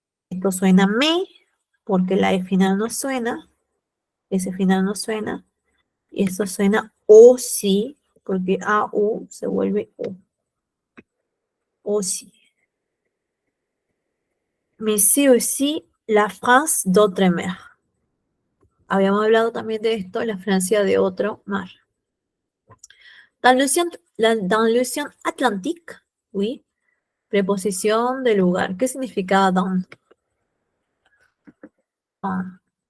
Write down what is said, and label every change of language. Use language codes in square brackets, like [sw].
[es] Esto suena me, porque la E final no suena, ese final no suena, y esto suena O sí, porque A, U se vuelve O. O sí. [fr] Mais c'est aussi la France d'outre-mer. [es] Habíamos hablado también de esto, la Francia de otro mar. [fr] Dans l'océan Atlantique, oui, [es] preposición de lugar. ¿Qué significa dans? [fr] Dans.